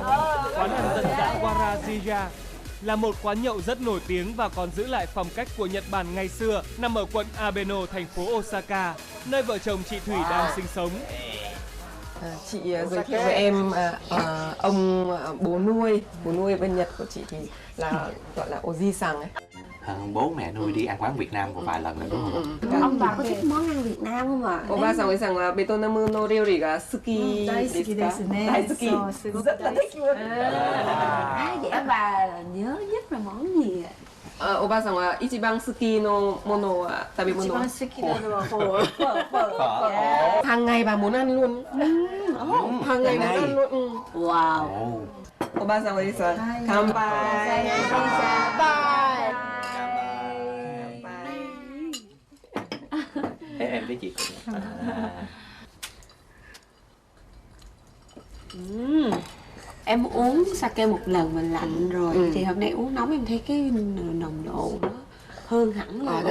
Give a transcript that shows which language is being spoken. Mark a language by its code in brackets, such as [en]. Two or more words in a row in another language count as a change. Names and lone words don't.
[vi] Quán ăn dân dã Warajiya là một quán nhậu rất nổi tiếng và còn giữ lại phong cách của Nhật Bản ngày xưa, nằm ở quận Abeno, thành phố Osaka, nơi vợ chồng chị Thủy đang sinh sống. Chị giới thiệu với em ông bố nuôi bên Nhật của chị thì là gọi là Oji-san ấy. Bố mẹ nuôi đi ăn quán Việt Nam một vài lần rồi đúng không? Ông bà có thích món ăn Việt Nam không ạ? [ja] Oba-san là ベトナムの料理が好きですか？大好き. [vi] Rất là thích luôn. Vậy bà nhớ nhất là món gì ạ? [ja] Oba-san là 一番好きのものは食べ物. 一番好きのもの. [vi] Phở. Hàng ngày bà muốn ăn luôn. Hàng ngày muốn ăn luôn. Wow. [ja] Oba-san là です。乾杯. [vi] Em với chị. Em uống sake một lần mà lạnh rồi thì hôm nay uống nóng em thấy cái nồng độ nó hơn hẳn rồi.